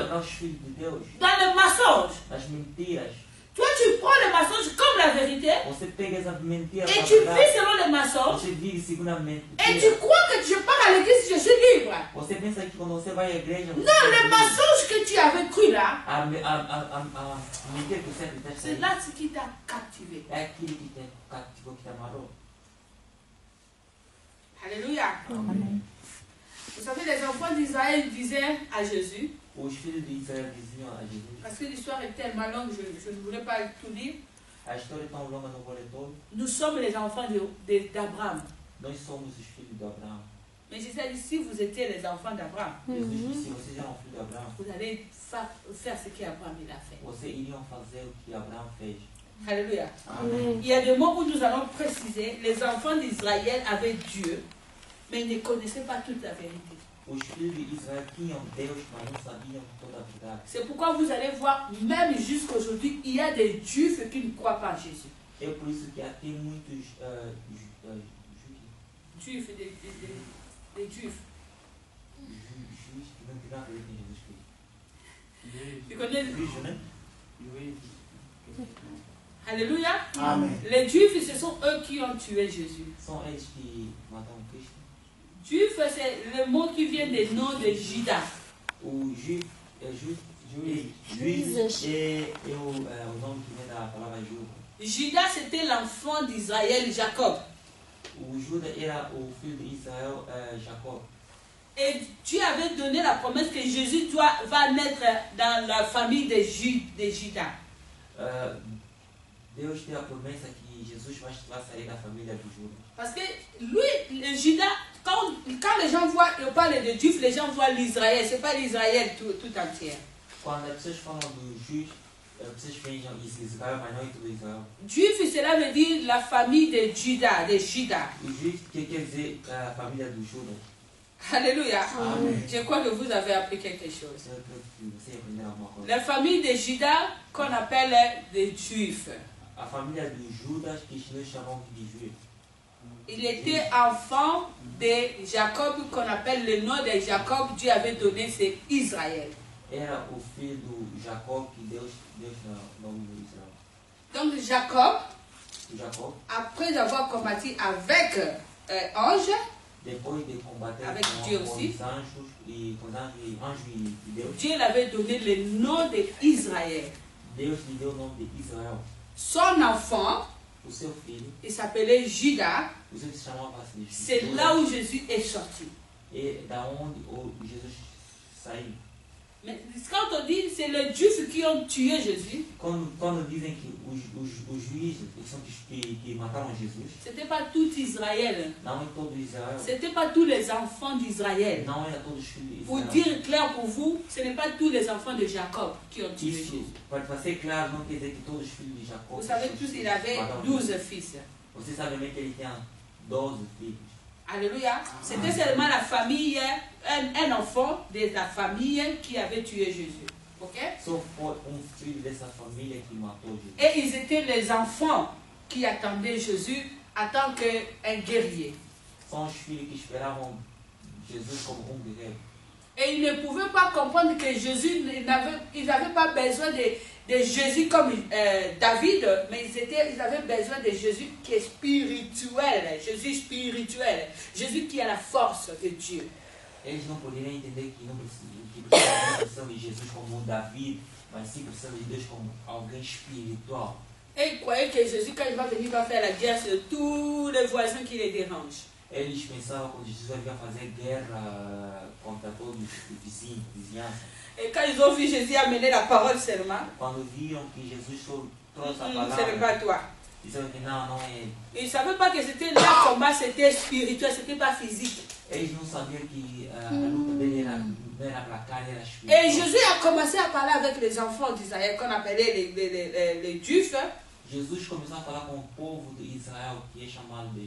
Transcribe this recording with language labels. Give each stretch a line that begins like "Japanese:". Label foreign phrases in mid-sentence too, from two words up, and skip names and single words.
Portuguese: amarrar os filhos de Deus
French: dans le mensonge.
Portuguese: nas mentiras.
French: Toi, tu prends le mensonge comme la vérité
Portuguese: Você pega essa mentira
French: et
Portuguese: para
French: tu vis selon le mensonge
Portuguese: você vive segundo a
French: et
Portuguese: mentira.
French: tu crois que je pars à l'église, je suis libre.
Portuguese: Você pensa que quando você vai à igreja você
French: Non, le
Portuguese: é livre.
French: mensonge que tu avais cru là,
Portuguese: A mentira que você acredita
French: c'est là ce qui t'a captivé.
Portuguese: é aquilo que te cativou, que te amarrou.
French: Alléluia.
Portuguese: Amém.
French: Vous savez, les enfants d'Israël disaient à Jésus,
Portuguese: Os filhos de Israel diziam a Jesus,
French: parce que l'histoire est tellement longue, je ne voulais pas tout lire,
Portuguese: a história é tão longa, não vou ler todo.
French: nous sommes les enfants d'Abraham.
Portuguese: Nós somos os filhos de Abraão.
French: Mais Jésus a dit, si vous étiez les enfants d'Abraham,
Portuguese: Jesus disse, se vocês eram filhos de Abraão,
French: vous allez faire ce qu'Abraham il a fait.
Portuguese: vocês iriam fazer o que Abraão fez.
French: Alléluia.
Portuguese: Amém.
French: Il y a des mots où nous allons préciser, les enfants d'Israël avaient Dieu, mais ils ne connaissaient pas toute la vérité.
Portuguese: Os filhos de Israel tinham Deus, mas não sabiam toda a verdade.
French: C'est pourquoi vous allez voir, même jusqu'aujourd'hui, il y a des Juifs qui ne croient pas en Jésus.
Portuguese: É por isso que aqui muitos
French: Juifs, des Juifs.
Portuguese: juízes que não acreditam em Jesus Cristo.
French: Tu connais?
Portuguese: Juízes, né?
French: Alléluia.
Portuguese: Amen.
French: Les Juifs, ce sont eux qui ont tué Jésus.
Portuguese: São eles que mataram Cristo.
French: Juif, c'est le mot qui vient des noms de Judas.
Portuguese: O juiz é o nome que vem da palavra Judas.
French: Judas, c'était l'enfant d'Israël, Jacob.
Portuguese: O Judas era o filho de Israel, Jacob.
French: Et Dieu avait donné la promesse que Jésus va naître dans la famille de Judas.
Portuguese: Deus tem a promessa que Jesus vai sair da família de Judas.
French: Parce que lui, le Judas, quand les gens voient, on parle de Juifs, les gens voient l'Israël. Ce n'est pas l'Israël tout entier.
Portuguese: Quando as pessoas falam do juiz, as pessoas vejam Israel, mas não é tudo Israel.
French: Juif, cela veut dire la famille de Judas, de Judas.
Portuguese: O juiz quer dizer a família do Judas.
French: Alléluia.
Portuguese: Amen.
French: Je crois que vous avez appris quelque chose.
Portuguese: Eu creio que você aprendeu alguma coisa.
French: La famille de Judas, qu'on appelle des Juifs.
Portuguese: A família de Judas, que nós chamamos de juiz.
French: Il était enfant de Jacob, qu'on appelle le nom de Jacob. Dieu avait donné, c'est Israël.
Portuguese: Era o filho do Jacob que Deus nome de Israel.
French: Donc Jacob,
Portuguese: Jacob,
French: après avoir combattu avec ange,
Portuguese: depois de combater
French: Avec
Portuguese: com
French: Dieu
Portuguese: os
French: aussi.
Portuguese: anjos e Deus,
French: Dieu l'avait donné le nom d'Israël.
Portuguese: Deus lhe deu o nome de Israel.
French: Son enfant,
Portuguese: O seu filho,
French: il s'appelait Judas.
Portuguese: o seu se chamava-se
French: C'est
Portuguese: Judas.
French: là où Jésus est sorti.
Portuguese: E da onde o Jesus saiu.
French: Mais quand on dit c'est les Juifs qui ont tué Jésus,
Portuguese: Quando dizem que os juízes que mataram Jesus,
French: ce n'était pas tout Israël.
Portuguese: não é todo Israel,
French: Ce n'était pas tous les enfants d'Israël.
Portuguese: não era todos os filhos de
French: Pour
Portuguese: Israel.
French: dire clair pour vous, ce n'est pas tous les enfants de Jacob qui ont tué
Portuguese: Isso,
French: Jésus.
Portuguese: para ser claro, não quer dizer que todos os filhos de Jacó.
French: Vous savez tous, il avait
Portuguese: mataram
French: 12
Portuguese: Jesus.
French: fils.
Portuguese: Você sabe bem que ele tinha 12 filhos.
French: Alléluia. C'était seulement la famille, un enfant de la famille qui avait tué Jésus. Ok?
Portuguese: Só foi filho dessa família que matou Jesus.
French: Et ils étaient les enfants qui attendaient Jésus en tant qu'un guerrier.
Portuguese: São os filhos que esperavam Jesus como guerreiro.
French: Et ils ne pouvaient pas comprendre que Jésus, ils n'avaient pas besoin de Jésus comme David, mais ils avaient besoin de Jésus qui est spirituel, Jésus spirituel, Jésus qui a la force de Dieu.
Portuguese: Eles não poderiam entender que não precisam de Jesus como David, mas sim precisam de Deus como alguém espiritual.
French: Et ils croyaient que Jésus, quand il va venir, va faire la guerre sur tous les voisins qui les dérangent.
Portuguese: Eles pensavam que Jesus ia fazer guerra contra todos os vizinhos, vizinhança.
French: Et quand ils ont vu Jésus amener la parole seulement,
Portuguese: Quando viram que Jesus só trouxe a
French: ce n'est pas
Portuguese: palavra,
French: toi.
Portuguese: disseram que não é ele.
French: Ils ne savaient pas que c'était leur combat, c'était spirituel, c'était pas physique.
Portuguese: Eles não sabiam que a luta dele não era para carne, era
French: Et
Portuguese: espiritual.
French: Jésus a commencé à parler avec les enfants d'Israël, qu'on appelait les Juifs.
Portuguese: Jesus começou a falar com o povo de Israel, que é chamado de